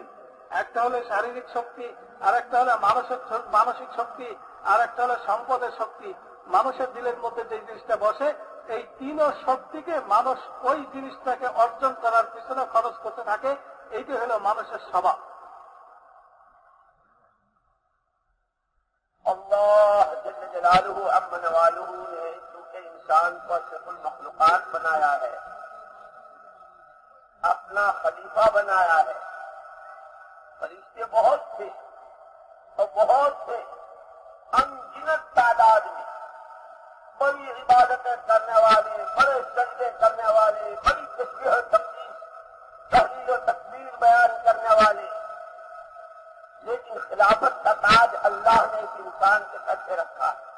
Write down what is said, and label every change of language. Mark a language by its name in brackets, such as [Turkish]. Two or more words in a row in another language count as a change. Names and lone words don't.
[Bangla] একটা হলো শারীরিক শক্তি, আর একটা হলো মানসিক শক্তি, আর একটা হলো সম্পদের শক্তি। মানুষের দিলের মধ্যে যে জিনিসটা বসে, এই 3 শক্তিকে মানুষ ওই জিনিসটাকে অর্জন করার পিছনে খরচ করতে থাকে। এইটি হলো মানুষের স্বভাব। [Urdu] اللہ جل جلالہ عم نوالہ نے چونکہ انسان کو اشرف المخلوقات بنایا ہے، اپنا خلیفہ بنایا ہے۔ فرشتے بہت تھے اور بہت تھے، انگنت تعداد میں، بڑی عبادتیں کرنے والے، بڑے سجدے کرنے والے، بڑی تسبیح و تقدیس، تحلیل و تکبیر بیان کرنے والے، لیکن خلافت کا تاج اللہ نے اس انسان کے سر پہ رکھا۔